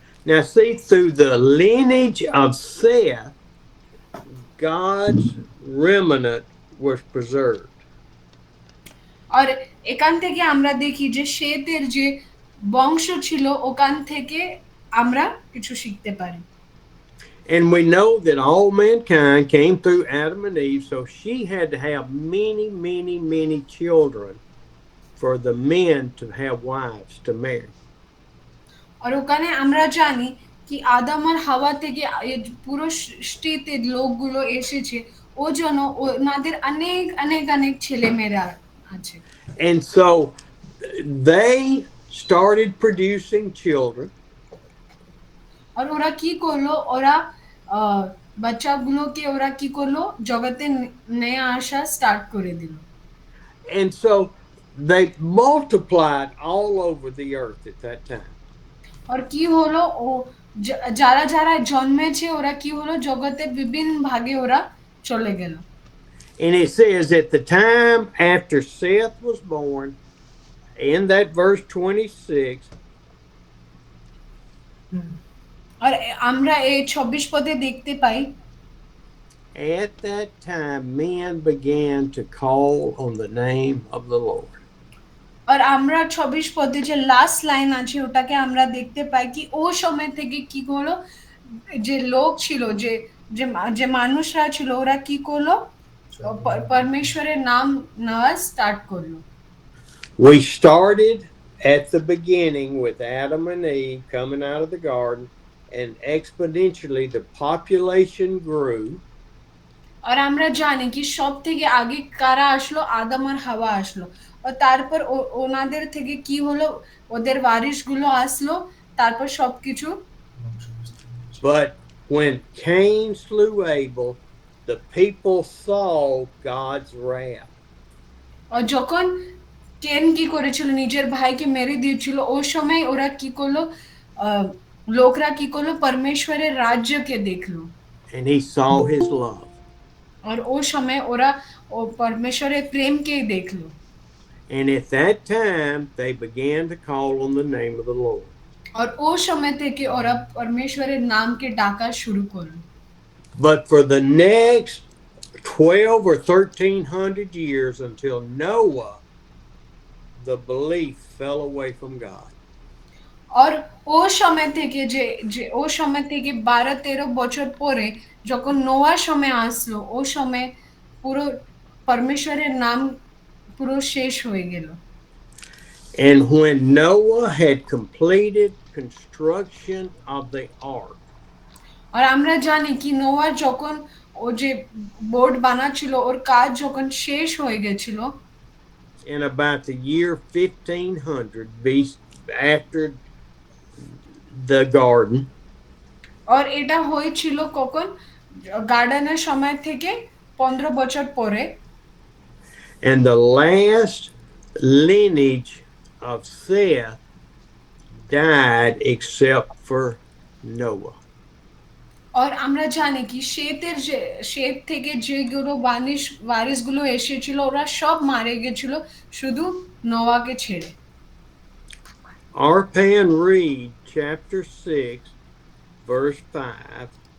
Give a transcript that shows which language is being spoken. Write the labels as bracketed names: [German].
[English] Now, see, through the lineage of Seth, God's remnant was preserved. [Bangla] আর এখান থেকে আমরা দেখি যে শেতের যে বংশ ছিল ওখান থেকে আমরা কিছু শিখতে পারি। [English] And we know that all mankind came through Adam and Eve, so she had to have many, many, many children for the men to have wives to marry. [Bangla] আর ওখানে আমরা জানি কি আদম আর হাওয়া থেকে পুরো সৃষ্টিতে লোকগুলো এসেছে, ও জন্য ওনাদের অনেক অনেক অনেক ছেলে মেয়েরা আছে। [English] And so they started producing children. [Bangla] আর ওরা কি করলো, ওরা বাচ্চাগুলোকে ওরা কি করলো জগতে নিয়ে আসা স্টার্ট করে দিল। [English] And so they multiplied all over the earth at that time. [Bangla] আর কি হলো, ও যারা যারা জন্মেছে ওরা কি হলো জগতে বিভিন্ন ভাগে ওরা চলে গেল। [English] And it says at the time after Seth was born, in that verse 26, [Bangla] আর আমরা এই 26 পদে দেখতে পাই, [English] At that time, men began to call on the name of the Lord. [Bangla] আর আমরা 26 পদে যে লাস্ট লাইন আছে ওটাকে আমরা দেখতে পাই কি ও সময় থেকে কি হলো, যে লোক ছিল, যে মানুষরা ছিল ওরা কি করলো, পরমেশ্বরের নাম নেওয়া স্টার্ট করলো। [English] We started at the beginning with Adam and Eve coming out of the garden, and exponentially the population grew. [Bangla] আর আমরা জানি কি সব থেকে আগে কারা আসলো, আদম আর হাওয়া আসলো, আর তারপর ওনাদের থেকে কি হলো, ওদের ওয়ারিশগুলো আসলো, তারপর সবকিছু। [English] But when Cain slew Abel, the people saw God's wrath. [Bangla] আর যখন কেন কি করেছিল, নিজের ভাইকে মেরে দিয়েছিল, ওই সময় ওরা কি করলো, লোকরা কি করলো, পরমেশ্বরের রাজ্যকে দেখলো। [English] And he saw his love. [Bangla] আর ওই সময় ওরা ও পরমেশ্বরের প্রেমকে দেখলো। [English] And at that time, they began to call on the name of the Lord. [Bangla] আর ওই সময় থেকে ওরা পরমেশ্বরের নামকে ডাকা শুরু করলো। [English] But for the next 12 or 1300 years until Noah, the belief fell away from God. [Bangla] আর ও সময় থেকে যে ও সময় থেকে 12-13 বছর পরে যখন নোয়ার সময় আসলো, ও সময় পুরো পরমেশ্বরের নাম পুরো শেষ হয়ে গেল। [English] And when Noah had completed construction of the ark, [Bangla] আর আমরা জানি কি নোয়া যখন ও যে বোর্ড বানাচ্ছিল, ওর কাজ যখন শেষ হয়ে গেছিল, [English] in about the year 1500 after the garden, [Bangla] আর এটা হয়েছিল কখন, গার্ডেনের সময় থেকে 15 বছর পরে। [English] and the last lineage of Seth died except for Noah. [Bangla] আর আমরা জানি কি শেত থেকে যেগুলো ওয়ারিশগুলো এসেছিল ওরা সব মারা গেছিল, শুধু নোয়াকে ছেড়ে। [English] Arpan read chapter 6 verse 5.